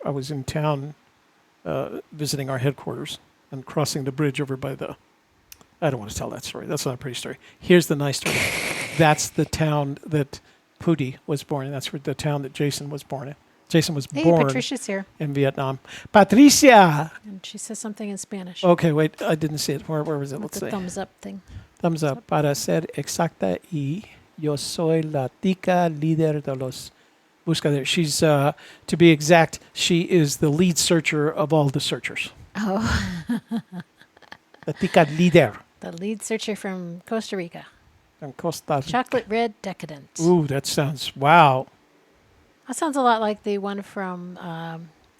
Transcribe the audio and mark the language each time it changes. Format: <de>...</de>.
<en>I was in town visiting our headquarters and crossing the bridge over by the... I don't want to tell that story. That's not a pretty story. Here's the nice story. That's the town that Pootie was born in. That's the town that Jason was born in. Jason was born Patricia's here. in Vietnam. Patricia! And she says something in Spanish. Okay, wait. I didn't see it. Where was it? With Let's the see. thumbs up thing. Thumbs up.</en> <es>Para ser exacta y yo soy la tica líder de los buscadores.</es> <en>She's, to be exact, she is the lead searcher of all the searchers. Oh.</en> <es>La tica líder.</es> <en>The lead searcher from Costa Rica. From Costa Rica. Chocolate Red Decadent. Ooh, that sounds, wow. That sounds a lot like the one from</en>